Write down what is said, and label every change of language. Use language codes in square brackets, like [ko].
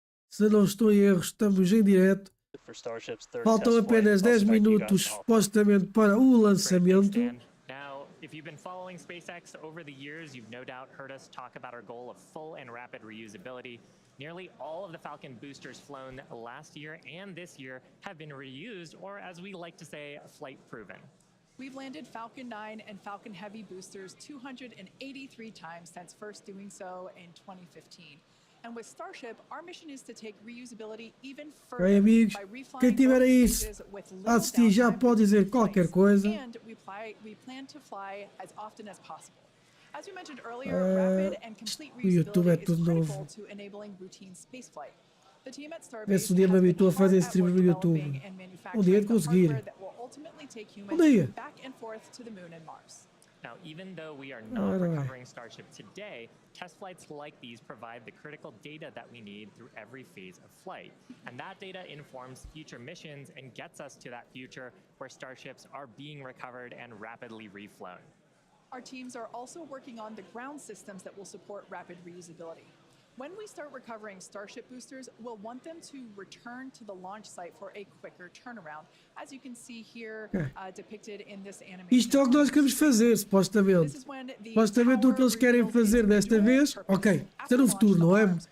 [pt] Se não estou em erro, estamos em direto. Faltam apenas 10 minutos, supostamente, para o lançamento. [en] Now, if you've been following SpaceX over the years, you've no doubt heard us talk about our goal of full and rapid reusability. Nearly all of the Falcon boosters flown last year and this year have been reused, or as we like to say, flight proven. We've landed Falcon 9 and Falcon Heavy boosters 283 times since first doing so in 2015. And with Starship, our mission is to take reusability even further. [pt] Bem, amigos, quem tiver aí a assistir já pode dizer qualquer coisa. [en] And we plan to fly as often as possible. As we mentioned earlier, rapid and complete reusability is critical to enabling routine spaceflight. The team at Starbase [pt] se um dia me habitou a fazer stream no YouTube. Um dia de conseguir. Um dia. [en] Back and forth to the moon and Mars. Now, even though we are not recovering Starship today, test flights like these provide the critical data that we need through every phase of flight. And that data informs future missions and gets us to that future where Starships are being recovered and rapidly reflown. Our teams are also working on the ground systems that will support rapid reusability. When we start recovering Starship boosters, we'll want them to return to the launch site for a quicker turnaround, as you can see here depicted in this animation. [pt] Isto é o que nós queremos fazer, supostamente. Supostamente o que eles querem fazer desta vez, ok, isto é no futuro, não é?